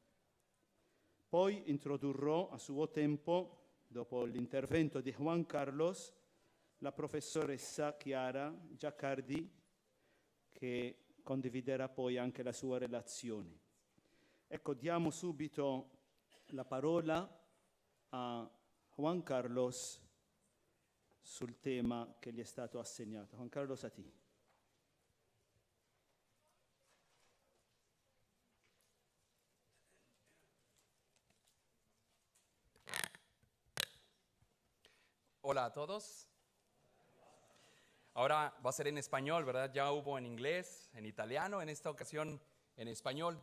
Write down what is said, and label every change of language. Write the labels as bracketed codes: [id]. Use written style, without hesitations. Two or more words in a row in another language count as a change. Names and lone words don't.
[it] Poi introdurrò a suo tempo, dopo l'intervento di Juan Carlos, la professoressa Chiara Giaccardi, che condividerà poi anche la sua relazione. Ecco, diamo subito la parola a Juan Carlos sul tema che gli è stato assegnato. [es] Juan Carlos, a ti. Hola a todos. Ahora va a ser en español, ¿verdad? Ya hubo en inglés, en italiano, en esta ocasión en español.